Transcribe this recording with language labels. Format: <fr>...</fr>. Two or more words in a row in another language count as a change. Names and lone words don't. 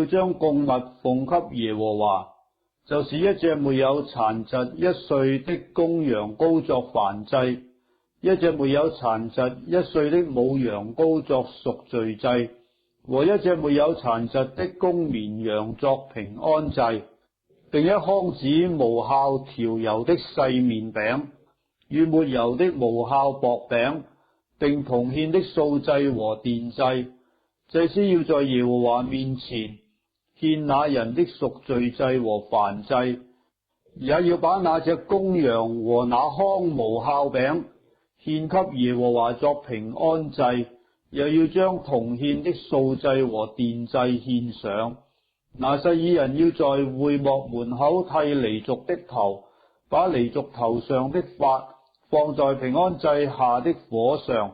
<zh>將供物奉給耶和華，就是1隻沒有殘疾1歲的公羊羔作燔祭，1隻沒有殘疾1歲的母羊羔作贖罪祭，和1隻沒有殘疾的公綿羊作平安祭，並1筐子無酵調油的細麵餅，與沒油的無酵薄餅，並同獻的素祭和奠祭。祭司要在耶和華面前獻那人的贖罪祭和燔祭，也要把那隻公羊和那筐無酵餅獻給耶和華作平安祭，又要將同獻的素祭和奠祭獻上。拿細耳人要在會幕門口剃離族的頭，把離族頭上的髮放在平安祭下的火上。</zh>